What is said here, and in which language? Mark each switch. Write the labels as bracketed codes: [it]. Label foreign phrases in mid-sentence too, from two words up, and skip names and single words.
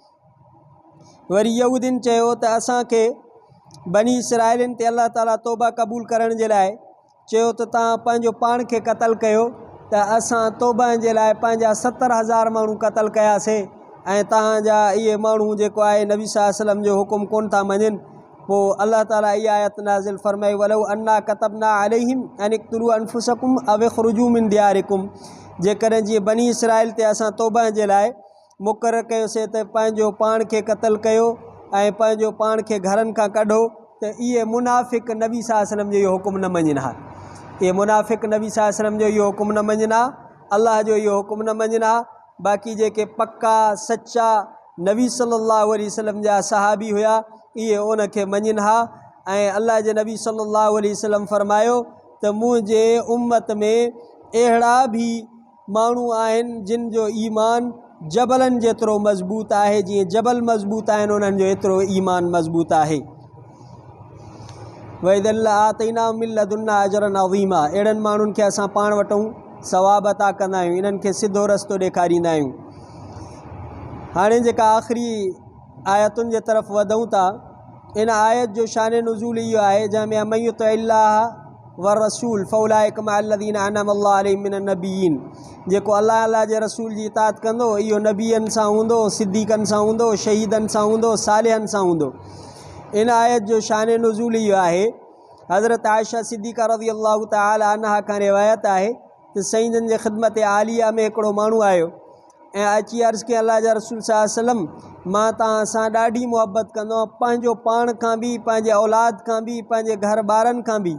[sd] वरी यहूदियुनि चयो त असांखे बनी इसराइलिन ते अल्लाह ताला तौबा क़बूल करण जे लाइ चयो त तव्हां पंहिंजो पाण खे क़तल कयो, त असां तौबा जे लाइ पंहिंजा 70,000 माण्हू क़तल कयासीं ऐं तव्हांजा इहे माण्हू जेको आहे नबी [ar] صلى الله عليه وسلم [sd] जो हुकुम कोन था मञनि। पोइ अल्लाह ताला इहा आयत नाज़िल फ़रमाई [ar] ولو أنا كتبنا عليهم أن اقتلوا أنفسكم أو اخرجوا من دياركم. [sd] जेकॾहिं जीअं बनी इसराइल ते असां तौबा जे लाइ मुक़ररु कयोसीं त पंहिंजो पाण खे क़तल कयो ऐं पंहिंजो पाण खे घरनि खां कढो, त इहे मुनाफ़िक़ नबी [ar] صلى الله عليه وسلم [sd] जो इहो हुकुम न मञनि हा। इहे मुनाफ़िक़ नबी [ar] صلى الله عليه وسلم [sd] जो इहो हुकुम न मञनि हा, अल्लाह जो इहो हुकुम न मञनि हा। बाक़ी जेके पक्का सच्चा नबी [ar] صلى الله عليه وسلم [sd] जा सहाबी हुया इहे उनखे मञनि हा। ऐं अल्लाह जे नबी [ar] صلى الله عليه وسلم [sd] फ़रमायो त मुंहिंजे उम्मत में अहिड़ा बि माण्हू आहिनि जिन जो ईमान जबलनि जेतिरो मज़बूत आहे, जीअं जबल मज़बूत आहिनि उन्हनि जो एतिरो ईमान मज़बूत आहे। [ar] وإذا لآتيناهم من لدنا أجرا عظيما, [sd] अहिड़नि माण्हुनि खे असां पाण वटूं सवाब अता कंदा आहियूं, इन्हनि खे सिधो रस्तो ॾेखारींदा आहियूं। हाणे जेका आख़िरी आयतुनि जे तरफ़ वधूं था, इन आयत जो शान नुज़ूल इहो आहे जंहिंमें [ar] من يطع الله والرسول فأولئك مع الذين أنعم الله عليهم من النبيين, [sd] जेको अल्लाह जे रसूल जी इताअत कंदो इहो नबियनि सां हूंदो, सिद्दीक़नि सां हूंदो, शहीदनि सां हूंदो, सालिहनि सां हूंदो। इन आयत जो शान नुज़ूल इहो आहे, हज़रत आयशा सिद्दीक़ा [ar] رضي الله تعالى عنها [sd] खां रिवायत आहे त साईं जन जे ख़िदमत आलिया में हिकिड़ो माण्हू आयो ऐं अची अर्ज़ु कयईं अल्लाह जा रसूल [ar] صلى الله عليه وسلم [sd] मां तव्हां सां ॾाढी मुहबत कंदो आहियां, पंहिंजो पाण खां बि, पंहिंजे औलाद खां बि, पंहिंजे घर ॿारनि खां बि।